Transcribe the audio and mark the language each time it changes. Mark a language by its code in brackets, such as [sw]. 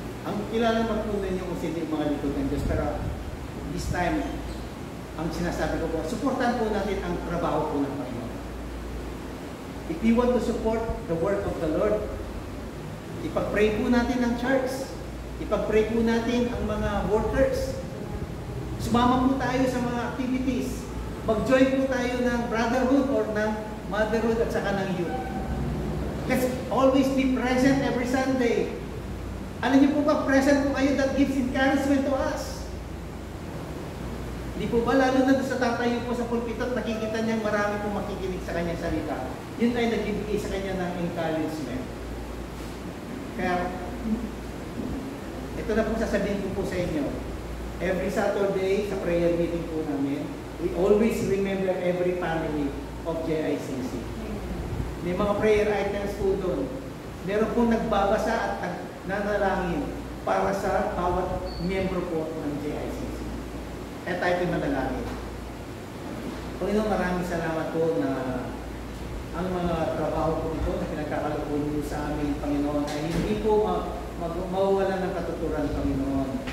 [tl] Ang kilala naman po ninyo kung sino yung mga lingkod ng Diyos. Pero [en] this time, [tl] ang sinasabi ko po, suportahan po natin ang trabaho po ng Panginoon. [en] If we want to support the work of the Lord, [tl] ipag-pray po natin ang church. Ipag-pray po natin ang mga workers. Sumama po tayo sa mga activities. Mag-join po tayo ng brotherhood or ng motherhood at saka ng youth. [en] Let's always be present every Sunday. [tl] Alam niyo po ba, present po kayo, [en] that gives encouragement to us. [tl] Hindi po ba, lalo na sa tatayo po sa pulpito at nakikita niyang marami po makikinig sa kanyang salita, yun ay nagbibigay sa kanya ng encouragement. Kaya, ito na po sasabihin ko po sa inyo. [en] Every Saturday, [tl] sa prayer meeting po namin, [en] we always remember every family of JICC. [tl] May mga prayer items po doon. Meron pong nagbabasa at nanalangin para sa bawat miyembro po ng JICC. At tayo po manalangin. Panginoon, maraming salamat po na ang mga trabaho po ito na pinagkakaloob niyo sa amin, Panginoon, ay hindi po mawawalan ng katuturan, Panginoon.